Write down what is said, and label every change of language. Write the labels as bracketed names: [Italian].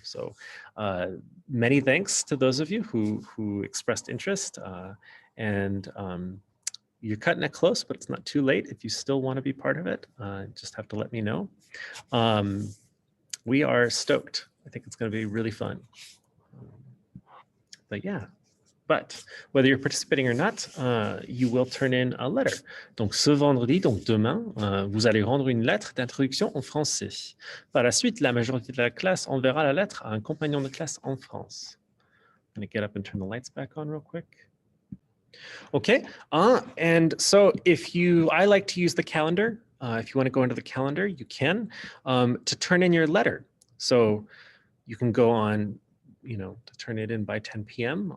[English] So many thanks to those of you who expressed interest, and you're cutting it close, but it's not too late. If you still want to be part of it, just have to let me know. We are stoked. I think it's going to be really fun. But yeah. But whether you're participating or not, you will turn in a letter. [French] Donc ce vendredi, donc demain, vous allez rendre une lettre d'introduction en français. Par la suite, la majorité de la classe enverra la lettre à un compagnon de classe en France. [English] I'm going to get up and turn the lights back on real quick. Okay, and so I like to use the calendar. If you want to go into the calendar, you can, to turn in your letter. So you can go on, to turn it in by 10 p.m.